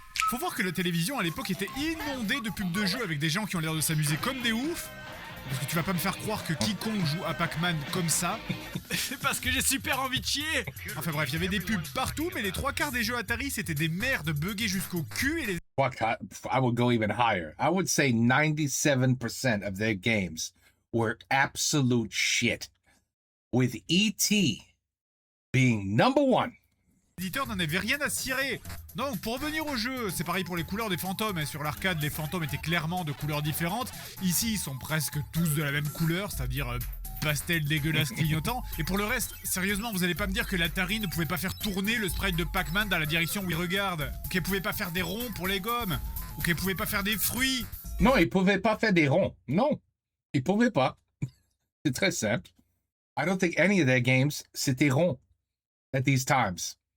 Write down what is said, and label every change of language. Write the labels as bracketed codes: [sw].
[fr] Faut voir que la télévision à l'époque était inondée de pubs de jeux avec des gens qui ont l'air de s'amuser comme des oufs. Parce que tu vas pas me faire croire que quiconque joue à Pac-Man comme ça. Parce que j'ai super envie de chier. Enfin bref, il y avait des pubs partout, mais les 3/4 des jeux Atari c'était des merdes buggées jusqu'au cul et les [en] Fuck, I would go even higher. I would say 97% of their games were absolute shit. With E.T. being number one. [fr] éditeurs n'en avaient rien à cirer. Donc pour revenir au jeu, c'est pareil pour les couleurs des fantômes. Hein. Sur l'arcade, les fantômes étaient clairement de couleurs différentes. Ici, ils sont presque tous de la même couleur, c'est-à-dire pastel dégueulasse clignotant. Et pour le reste, sérieusement, vous allez pas me dire que l'Atari ne pouvait pas faire tourner le sprite de Pac-Man dans la direction où il regarde, ou qu'elle pouvait pas faire des ronds pour les gommes, ou qu'elle pouvait pas faire des fruits. Non, ils pouvaient pas faire des ronds. Non, ils pouvaient pas. C'est très simple. [en] I don't think any of their games [fr] c'était rond [en] at these times.